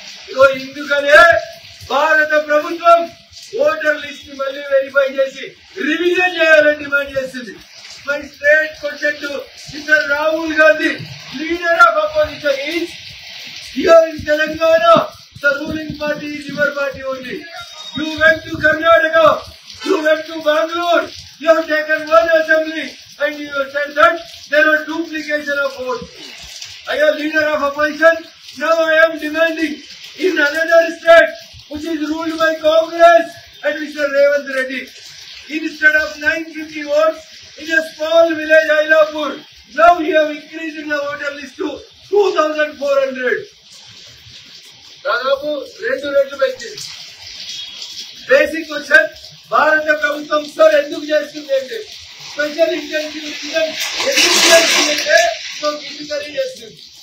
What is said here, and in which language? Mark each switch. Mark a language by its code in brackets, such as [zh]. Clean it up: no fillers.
[te] ఇగో ఇందుకనే భారత ప్రభుత్వం voter list ని మళ్ళీ వెరిఫై చేసి రివిజన్ చేయాలని డిమాండ్ చేస్తుంది. [en] My straight question to mister Rahul Gandhi, leader of opposition is here in Telangana. The ruling party is your party only. You went to Karnataka, you went to Bangalore, you have taken one assembly and you have said that there was duplication of votes. I am leader of opposition. Now I am demanding in another state which is ruled by Congress and Mr. Revanth Reddy. Instead of 950 votes in a small village Ailapur, now we have increased in the voter list to 2400. [te] దాదాపు 2 రెట్లు పెంచింది. Basic question భారత ప్రభుత్వం sir ఎందుకు చేస్తుంది అంటే special intensive revision ఎందుకు చేస్తుందంటే ఫిజికలీ చేస్తుంది.